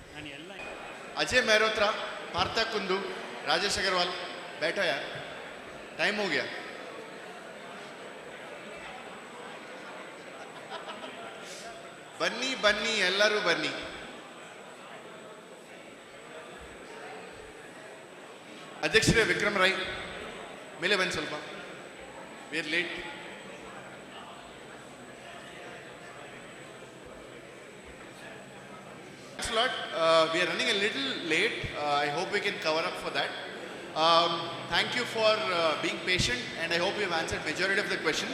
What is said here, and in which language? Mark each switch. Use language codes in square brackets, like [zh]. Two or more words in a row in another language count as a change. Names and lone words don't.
[hi] Ajay Mehrotra, Partha Kundu, Rajesh Agarwal, बैठो यार. टाइम हो गया. [kn] ಬನ್ನಿ ಎಲ್ಲರೂ ಬನ್ನಿ. ಅಧ್ಯಕ್ಷರೇ ವಿಕ್ರಮ್ ರೈ ಮೇಲೆ ಬನ್ನಿ ಸ್ವಲ್ಪ. [en] We are late. Thanks a lot. We are running a little late. I hope we can cover up for that. Thank you for being patient, and I hope we have answered majority of the questions.